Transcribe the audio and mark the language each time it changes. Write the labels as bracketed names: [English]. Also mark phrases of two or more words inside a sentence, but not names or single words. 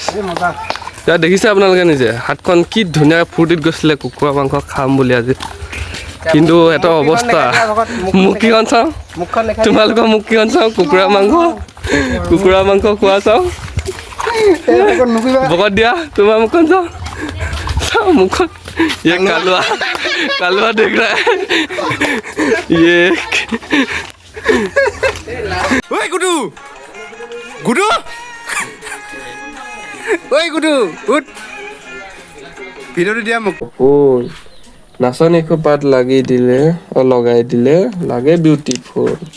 [Assamese] এতিয়া দেখিছে আপোনালোকে নিজে হাতখন কি ধুনীয়া ফূৰ্তিত গৈছিলে কুকুৰা মাংস খাম বুলি আজি। কিন্তু এটা অৱস্থা। মুখখন চাওঁ, তোমালোকৰ মুখখন চাওঁ। কুকুৰা মাংস খোৱা চাওঁ। ভকত দিয়া তোমাৰ মুখখন চাওঁ মুখখন। [Hindi] ये कालवा देख रहा है ये। [Assamese] ঐ গুডু গুডু ঐ গুডু উঠ ভিডিঅ'টো দিয়া মোক। নাচনী খোপাত লাগি দিলে লগাই দিলে লাগে বিউটিফুল।